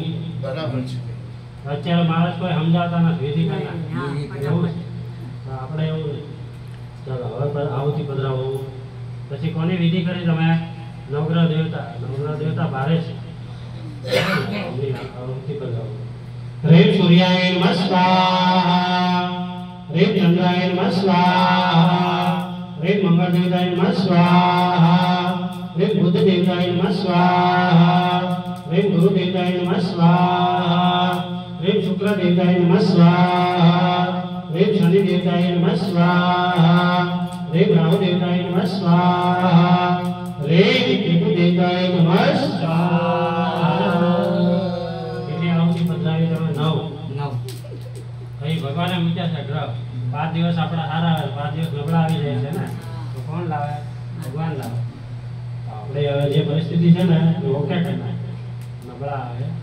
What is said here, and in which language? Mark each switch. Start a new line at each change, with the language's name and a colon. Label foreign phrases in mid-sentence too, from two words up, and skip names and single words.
Gujarati: બરાબર છે અત્યારે માણસ કોઈ સમજાવતા નથી વિધિ કરતા એવું છે તો આપણે એવું નહીં ચાલો હવે આવુથી પધરાવો પછી કોની વિધિ કરી તમે નવગ્રહ દેવતા ભારે છે આવુથી પધરાવો
Sanskrit: ह्रीं सूर्याय नमः स्वाहा ह्रीं चंद्राय नमः स्वाहा ह्रीं मंगल देवताय नमः स्वाहा ह्रीं बुध देवताय नमः स्वाहा ह्रीं गुरु देवताय नमः स्वाहा ह्रीं शुक्र देवताय नमः स्वाहा ह्रीं शनि देवताय नमः स्वाहा ह्रीं राहु देवताय नमः स्वाहा ह्रीं केतु देवताय नमः स्वाहा
Gujarati: ભગવાને મૂક્યા છે ગ્રહ 5 દિવસ આપણા સારા આવે 5 દિવસ નબળા આવી જાય છે ને તો કોણ લાવે ભગવાન લાવે આપણે હવે જે પરિસ્થિતિ છે ને એ ઓકે કે ના નબળા આવે